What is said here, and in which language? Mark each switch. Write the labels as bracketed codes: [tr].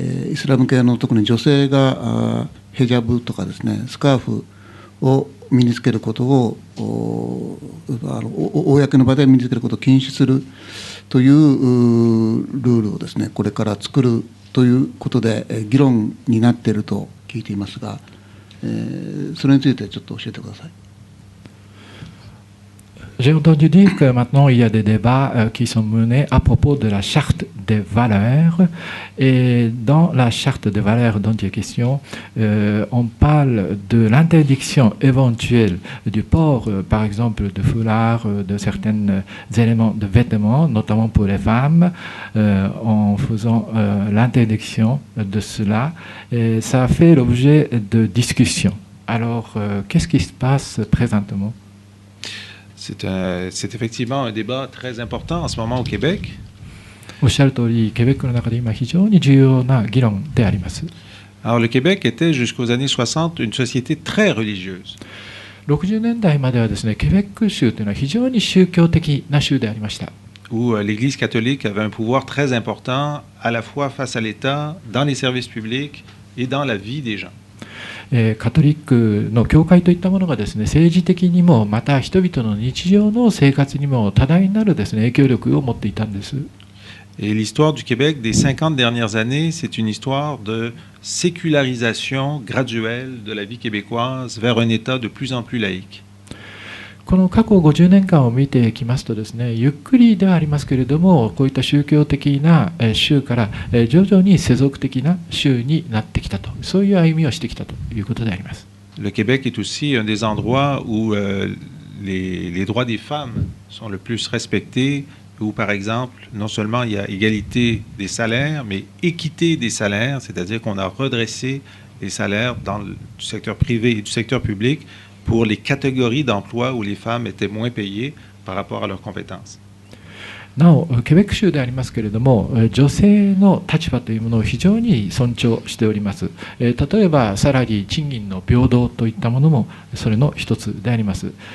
[ja] イスラム系の特に女性がヘジャブとかですね、スカーフを身につけることを公の場で身につけることを禁止するというルールをですね、これから作るということで議論になっていると聞いていますが、それについてちょっと教えてください。 [fr] J'ai entendu dire que maintenant il y a des débats qui sont menés à propos de la charte des valeurs. Et dans la charte des valeurs dont il est question, on parle de l'interdiction éventuelle du port, par exemple, de foulards, de certains éléments de vêtements, notamment pour les femmes, en faisant l'interdiction de cela. Et ça a fait l'objet de discussions. Alors, qu'est-ce qui se passe présentement? C'est effectivement un débat très important en ce moment au Québec. [ja] おっしゃる通り、ケベックの中で今非常に重要な議論であります。 [fr] Alors le Québec était jusqu'aux années 60 une société très religieuse. [ja] 60年代まではですね、ケベック州というのは非常に宗教的な州でありました。 [fr] Où l'Église catholique avait un pouvoir très important à la fois face à l'État, dans les services publics et dans la vie des gens. [ja] カトリックの教会といったものがですね、政治的にもまた人々の日常の生活にも多大なるですね、影響力を持っていたんです。 [fr] Et l'histoire du Québec des 50 dernières années, c'est une histoire de sécularisation graduelle de la vie québécoise vers un État de plus en plus laïque. [ja] この過去50年間を見てきますとですね、ゆっくりではありますけれども、こういった宗教的な州から徐々に世俗的な州になってきたと、そういう歩みをしてきたということであります。 [fr] Le Québec est aussi un des endroits où les droits des femmes sont le plus respectés, où par exemple, non seulement il y a égalité des salaires, mais équité des salaires, c'est-à-dire qu'on a redressé les salaires dans du secteur privé et du secteur public pour les catégories d'emploi où les femmes étaient moins payées par rapport à leurs compétences. [ja] なお、ケベック州でありますけれども、女性の立場というものを非常に尊重しております。例えば、サラリー、賃金の平等といったものもそれの一つであります。